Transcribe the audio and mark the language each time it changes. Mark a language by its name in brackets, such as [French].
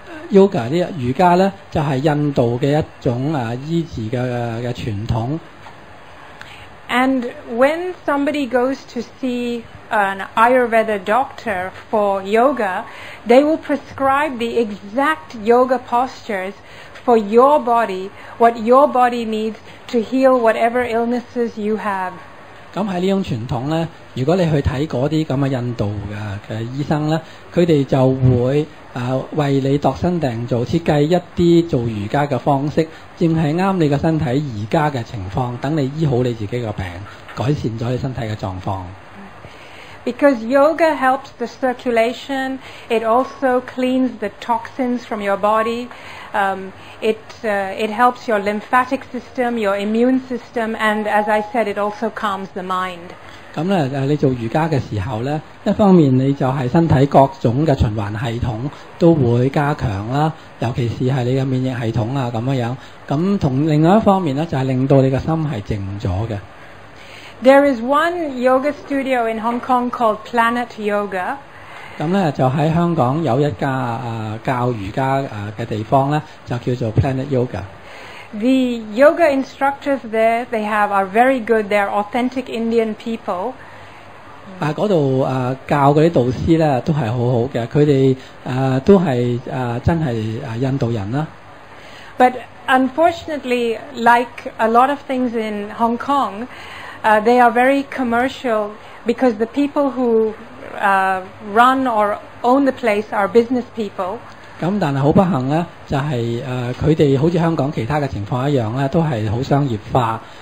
[Cantonese] Yoga 呢瑜伽咧就係印度嘅一種醫治嘅傳統。 [English] And when somebody goes to see an Ayurveda doctor for yoga, they will prescribe the exact yoga postures for your body, what your body needs to heal whatever illnesses you have. [Cantonese] 咁喺呢種傳統咧，如果你去睇嗰啲咁嘅印度嘅醫生咧，佢哋就會為你度身訂造設計一啲做瑜伽嘅方式，正係啱你嘅身體而家嘅情況，等你醫好你自己嘅病，改善咗你身體嘅狀況。 [English] Because yoga helps the circulation, it also cleans the toxins from your body. It helps your lymphatic system, your immune system, and as I said, it also calms the mind. [Cantonese] 咁咧你做瑜伽嘅時候咧，一方面你就係身體各種嘅循環系統都會加強啦，尤其是係你嘅免疫系統啊咁樣。咁同另外一方面咧，就係令到你嘅心係靜咗嘅。 [English] There is one yoga studio in Hong Kong called Planet Yoga. [Cantonese] 咁咧就喺香港有一家教瑜伽嘅地方咧，就叫做 Planet Yoga。 [English] The yoga instructors there, are very good. They're authentic Indian people. [Cantonese] 嗰度教嗰啲導師咧都係好好嘅，佢哋都係真係印度人啦。 [English] But unfortunately, like a lot of things in Hong Kong, they are very commercial because the people who run or own the place are business people. [Cantonese] 咁但係好不幸咧，就係佢哋好似香港其他嘅情況一樣咧，都係好商業化。